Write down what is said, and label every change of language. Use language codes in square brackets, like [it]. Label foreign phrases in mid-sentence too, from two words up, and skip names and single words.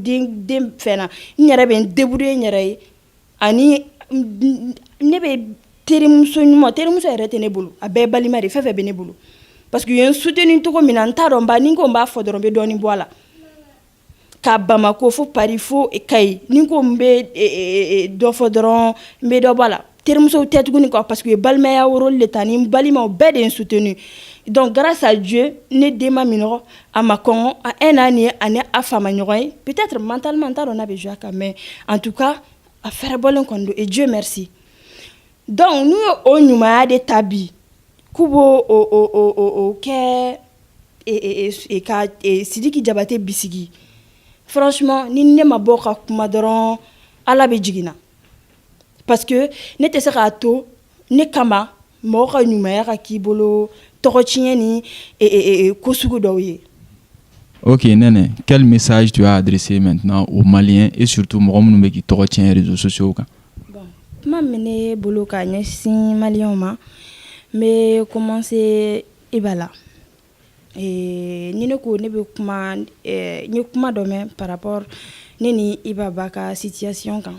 [bm] den fɛn na n yɛrɛ bɛ n débrouiller n yɛrɛ ye ani ne bɛ terimuso yɛrɛ tɛ ne bolo a bɛɛ balima de fɛn bɛ ne bolo [fr] parce que [bm] u ye n soutenir cogo min na n t'a dɔn ni ko n b'a fɔ dɔrɔn n bɛ dɔɔnin bɔ a la ka Bamako fo Paris fo Kayi ni ko n bɛ dɔ fɔ dɔrɔn n bɛ dɔ bɔ a la terimusow tɛ tuguni quoi [fr] parce que [bm] balimaya rôle le ta ni balimaw bɛɛ de ye n soutenir donc [fr] grâce à Dieu [bm] ne den ma minɔgɔ a ma kɔngɔ a [fr] un an [bm] ye ani a fa ma ɲɔgɔn ye [fr] peut-être mentalement [bm] n t'a dɔn n'a bɛ jouer a kan [fr] mais en tout cas [bm] a fɛrɛbɔlen kɔni don [fr] et Dieu merci [bm] donc n'u ye o ɲumanya de ta bi k'u b'o o kɛ ka Sidiki Jabate bisigi franchement ni ne ma bɔ ka kuma dɔrɔn Ala bɛ jiginna [fr] parce que [bm] ne tɛ se k'a to ne kama mɔgɔ ka ɲumanya ka k'i bolo tɔgɔtiɲɛ ni ko sugu dɔw ye. [fr] Ok, Nene, quel message tu as adressé maintenant aux Maliens et surtout [bm] mɔgɔ minnu bɛ k'i tɔgɔ tiɲɛ [fr] réseaux sociaux kan? [bm] Bon, kuma min bɛ ne bolo ka ɲɛsin Maliens ma n bɛ commencer Iba la. Ni ne ko ne bɛ kuma n ye kuma dɔ mɛn [fr] par rapport [bm] ne ni Iba ba ka situation kan.